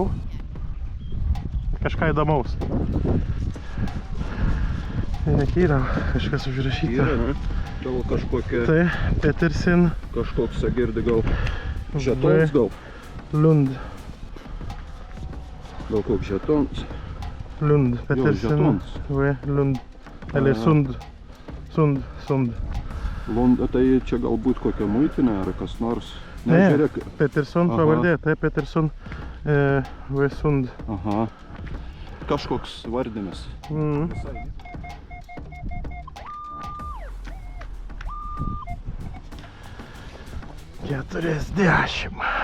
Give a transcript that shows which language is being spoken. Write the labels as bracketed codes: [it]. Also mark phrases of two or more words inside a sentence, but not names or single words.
[lt] Kažką įdomaus. Yra kažkas užrašyta. Yra, ne? Gal kažkokia... Tai Petersen Kažkoks, girdi, gal žetons, gal? Lund. Gal koks žetons? Lund. Petersen žetons. V. Lund. Eller Sund. Sund. Lund, tai čia galbūt kokia muitinė ar kas nors? Ne, Žiūrėk. Peterson Aha. pavardė, tai Peterson V. Sund. Aha. Kažkoks vardinis. Keturiasdešimt.